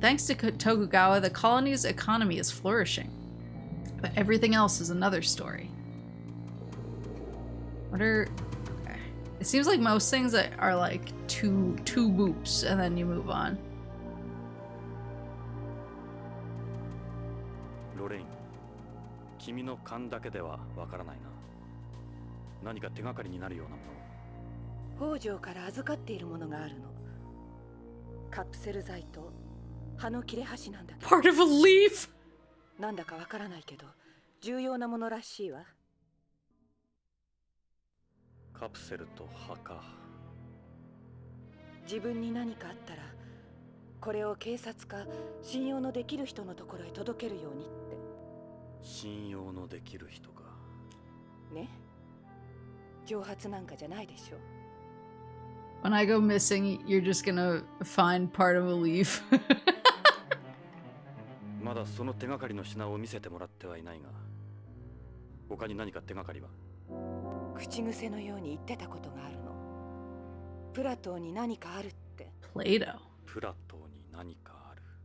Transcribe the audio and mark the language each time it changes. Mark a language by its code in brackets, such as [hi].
[en] Thanks to Tokugawa, the colony's economy is flourishing. But everything else is another story. Okay. It seems like most things are like two boops and then you move on. [ja] ロレイン、君の勘だけではわからないな。何か手がかりになるようなもの。北条から預かっているものがあるの。カプセル剤と葉の切れ端なんだけど。 [en] Part of a leaf? [ja] なんだかわからないけど重要なものらしいわ。カプセルと葉か。自分に何かあったらこれを警察か信用のできる人のところへ届けるようにって。信用のできる人か。ね、蒸発なんかじゃないでしょ。 [en] When I go missing, you're just gonna find part of a leaf. [ja] まだその手がかりの品を見せてもらってはいないが、他に何か手がかりは？口癖のように言ってたことがあるの。プラトーに何かあるって。 Plato。プラトーに何かある。